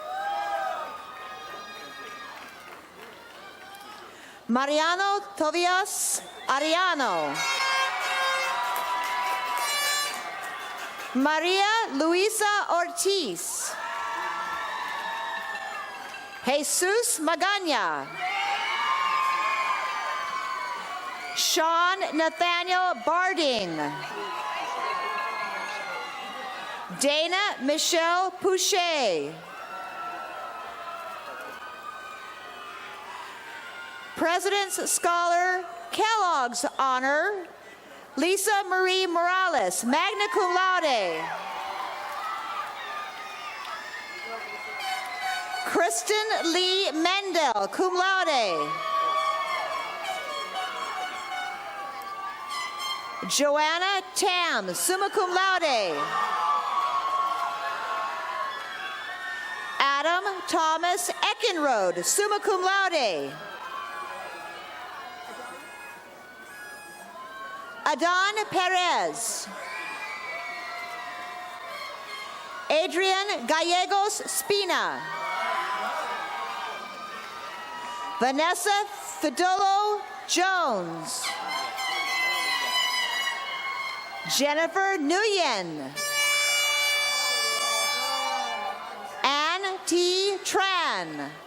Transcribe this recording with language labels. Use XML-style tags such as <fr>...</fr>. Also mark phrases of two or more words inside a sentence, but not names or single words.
<en>Mariano Tobias Ariano. Maria Luisa Ortiz. Jesus Magana. Sean Nathaniel Barding. Dana Michelle Pouchet. President's Scholar, Kellogg's Honor, Lisa Marie Morales,</en> <la>magna cum laude.</la> <en>Kristen Lee Mendel,</en> <la>cum laude.</la> <en>Joanna Tam,</en> <la>summa cum laude.</la> <en>Adam Thomas Eckenrode,</en> <la>summa cum laude.</la> <en>Adan Perez. Adrian Gallegos Spina. Vanessa Fidolo Jones. Jennifer Nguyen. Ann T. Tran.</en>